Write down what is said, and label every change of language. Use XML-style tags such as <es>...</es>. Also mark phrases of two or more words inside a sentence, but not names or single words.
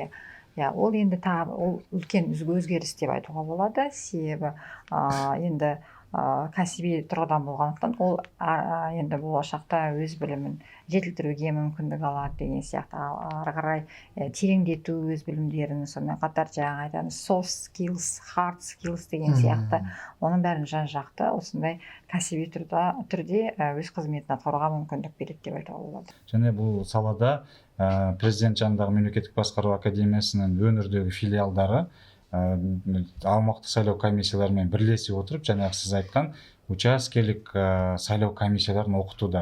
<kk>Ол енді ол үлкен өзгеріс деп айтуға болады. Себебі енді кәсіби тұрғыдан болғандықтан ол енді болашақта өз білімін жетілдіруге мүмкіндік алады деген сияқты. Ары қарай тереңдету өз білімдерін, сонымен қатар жаңа айтамыз</kk> <en>soft skills, hard skills</en> <kk>деген сияқты оның бәрін жан-жақты осындай кәсіби түрде өз қызметін атқаруға мүмкіндік береді деп айтуға болады. Және бұл салада президент жанындағы мемлекеттік басқару академиясының өңірдегі филиалдары аумақтық сайлау комиссияларымен бірлесе отырып, жаңағы сіз айтқан учаскелік сайлау комиссияларын оқытуда.</kk>